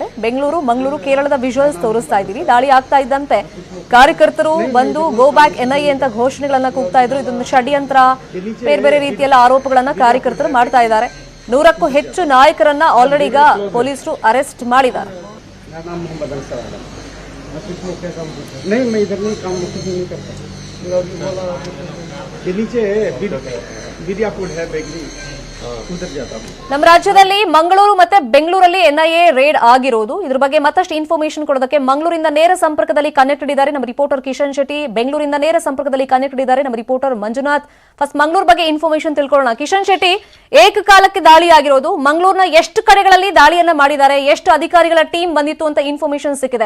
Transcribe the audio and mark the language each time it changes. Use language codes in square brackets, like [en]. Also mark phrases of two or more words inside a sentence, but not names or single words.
[kn] ಬೆಂಗಳೂರು, ಮಂಗಳೂರು, ಕೇರಳದ ವಿಜುವಲ್ಸ್ ತೋರಿಸ್ತಾ ಇದ್ದೀವಿ. ದಾಳಿ ಆಗ್ತಾ ಇದ್ದಂತೆ ಕಾರ್ಯಕರ್ತರು ಬಂದು [en] go back [kn] ಎನ್ಐಎ ಅಂತ ಘೋಷಣೆಗಳನ್ನ ಕೂಗ್ತಾ ಇದ್ರು. ಇದೊಂದು ಷಡ್ಯಂತ್ರ, ಬೇರೆ ಬೇರೆ ರೀತಿಯಲ್ಲ ಆರೋಪಗಳನ್ನ ಕಾರ್ಯಕರ್ತರು ಮಾಡ್ತಾ ಇದ್ದಾರೆ. 100ಕ್ಕೂ ಹೆಚ್ಚು ನಾಯಕರನ್ನ ಆಲ್ರೆಡಿ ಈಗ ಪೊಲೀಸರು ಅರೆಸ್ಟ್ ಮಾಡಿದ್ದಾರೆ. [hi] नहीं, मैं इधर नहीं काम नहीं करता. ये नीचे बिरियापुर है बेकरी, उधर जाता हूँ. [kn] ನಮ್ಮ ರಾಜ್ಯದಲ್ಲಿ ಮಂಗಳೂರು ಮತ್ತೆ ಬೆಂಗಳೂರಲ್ಲಿ ಎನ್ಐಎ ರೇಡ್ ಆಗಿರೋದು. ಇದ್ರ ಬಗ್ಗೆ ಮತ್ತಷ್ಟು ಇನ್ಫಾರ್ಮೇಶನ್ ಕೊಡೋದಕ್ಕೆ ಮಂಗಳೂರಿಂದ ನೇರ ಸಂಪರ್ಕದಲ್ಲಿ ಕನೆಕ್ಟೆಡ್ ಇದ್ದಾರೆ ನಮ್ಮ ರಿಪೋರ್ಟರ್ ಕಿಶನ್ ಶೆಟ್ಟಿ. ಬೆಂಗಳೂರಿಂದ ನೇರ ಸಂಪರ್ಕದಲ್ಲಿ ಕನೆಕ್ಟೆಡ್ ಇದ್ದಾರೆ ನಮ್ಮ ರಿಪೋರ್ಟರ್ ಮಂಜುನಾಥ್. ಫಸ್ಟ್ ಮಂಗಳೂರು ಬಗ್ಗೆ ಇನ್ಫಾರ್ಮೇಶನ್ ತಿಳ್ಕೊಳ್ಳೋಣ. ಕಿಶನ್ ಶೆಟ್ಟಿ, ಏಕಕಾಲಕ್ಕೆ ದಾಳಿ ಆಗಿರೋದು, ಮಂಗಳೂರಿನ ಎಷ್ಟು ಕಡೆಗಳಲ್ಲಿ ದಾಳಿಯನ್ನ ಮಾಡಿದ್ದಾರೆ, ಎಷ್ಟು ಅಧಿಕಾರಿಗಳ ಟೀಮ್ ಬಂದಿತ್ತು ಅಂತ ಇನ್ಫಾರ್ಮೇಶನ್ ಸಿಕ್ಕಿದೆ.